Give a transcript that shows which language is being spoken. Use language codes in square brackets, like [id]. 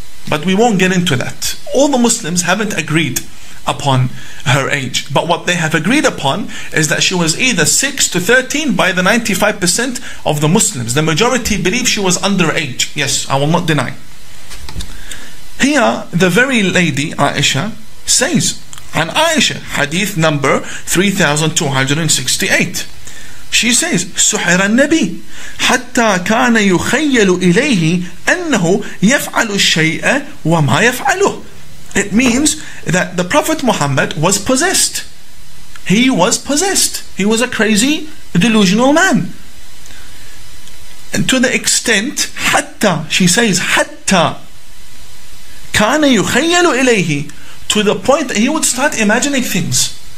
[en] But we won't get into that. All the Muslims haven't agreed upon her age, but what they have agreed upon is that she was either 6 to 13 by the 95% of the Muslims. The majority believe she was underage. Yes, I will not deny. Here, the very lady Aisha says, and Aisha, hadith number 3268. She says, [ar] سحر النبي حتى كان يخيل إليه أنه يفعل الشيء وما يفعله. [en] It means that the Prophet Muhammad was possessed. He was possessed. He was a crazy, delusional man. And to the extent, حتى, she says, [ar] حتى كان يخيل إليه, [en] to the point that he would start imagining things.